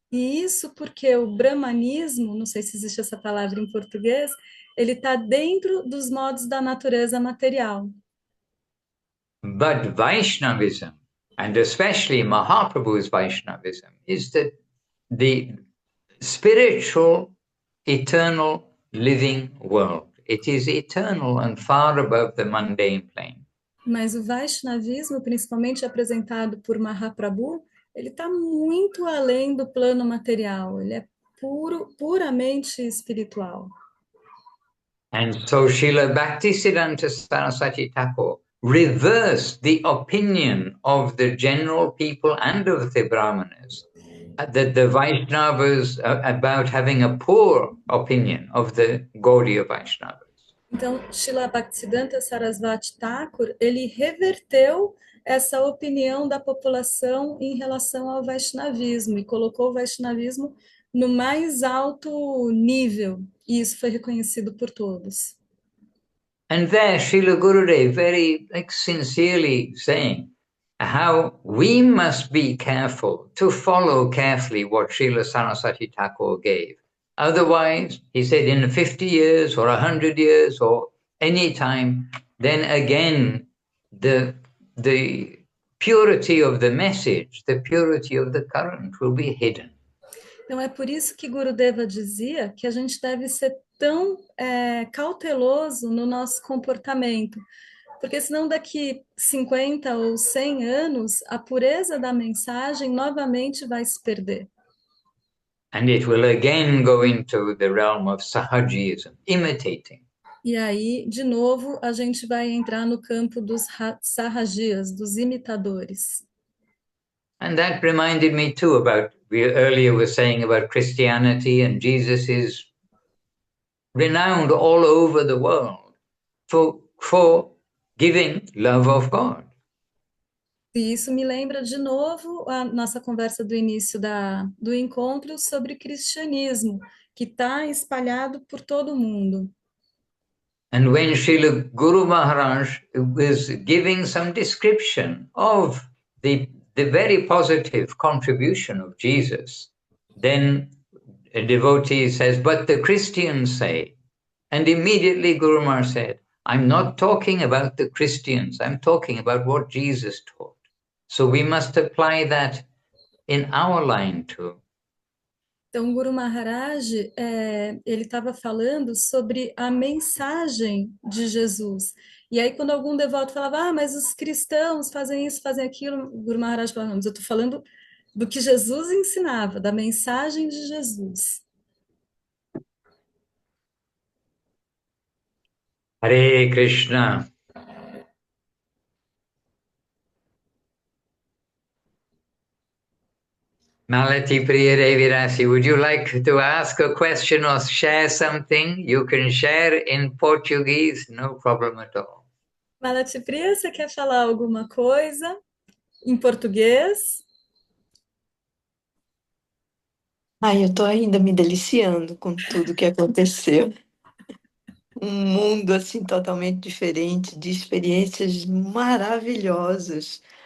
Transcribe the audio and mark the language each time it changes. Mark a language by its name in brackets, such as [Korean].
[Portuguese] E isso porque o brahmanismo, não sei se existe essa palavra em português, ele está dentro dos modos da natureza material. [English] But Vaishnavism, and especially Mahaprabhu's Vaishnavism, is the spiritual, eternal, living world. It is eternal and far above the mundane plane. [Portuguese] Mas o Vaishnavismo, principalmente apresentado por Mahaprabhu, ele está muito além do plano material, ele é puramente espiritual. [English] And so Srila Bhaktisiddhanta Saraswati Thakur reversed the opinion of the general people and of the Brahmanas, that the Vaishnavas about having a poor opinion of the Gaudiya Vaishnavas. [Portuguese] Então, Srila Bhaktisiddhanta Sarasvati Thakur, ele reverteu essa opinião da população em relação ao Vaishnavismo e colocou o Vaishnavismo no mais alto nível, e isso foi reconhecido por todos. [English] And there, Srila Gurudev very sincerely saying how we must be careful to follow carefully what Srila Saraswati Thakur gave. Otherwise, he said, in 50 years or 100 years or any time, then again, the purity of the message, the purity of the current will be hidden. [Portuguese] Então, é por isso que Gurudeva dizia que a gente deve ser tão cauteloso no nosso comportamento, porque senão daqui 50 ou 100 anos, a pureza da mensagem novamente vai se perder. [English] And it will again go into the realm of Sahajism, imitating. [Portuguese] E aí, de novo, a gente vai entrar no campo dos Sahajias, dos imitadores. [English] And that reminded me too about, we earlier were saying about Christianity, and Jesus is renowned all over the world for giving love of God. [Portuguese] E isso me lembra de novo a nossa conversa do início do encontro sobre cristianismo, que está espalhado por todo mundo. [English] And when Srila Guru Maharaj was giving some description of the very positive contribution of Jesus, then a devotee says, but the Christians say, and immediately Guru Maharaj said, I'm not talking about the Christians, I'm talking about what Jesus taught. So we must apply that in our line too. [Portuguese] Então, Guru Maharaj, ele estava falando sobre a mensagem de Jesus. E aí, quando algum devoto falava, ah, mas os cristãos fazem isso, fazem aquilo, o Guru Maharaj falava, não, mas eu estou falando do que Jesus ensinava, da mensagem de Jesus. [Sanskrit] Hare Krishna. [English] Malati Priyadevirasi, would you like to ask a question or share something? You can share in Portuguese, no problem at all. [Portuguese] Malati Priya, você quer falar alguma coisa em português? Ai, eu tô ainda me deliciando com tudo que aconteceu. Um mundo assim totalmente diferente, de experiências maravilhosas.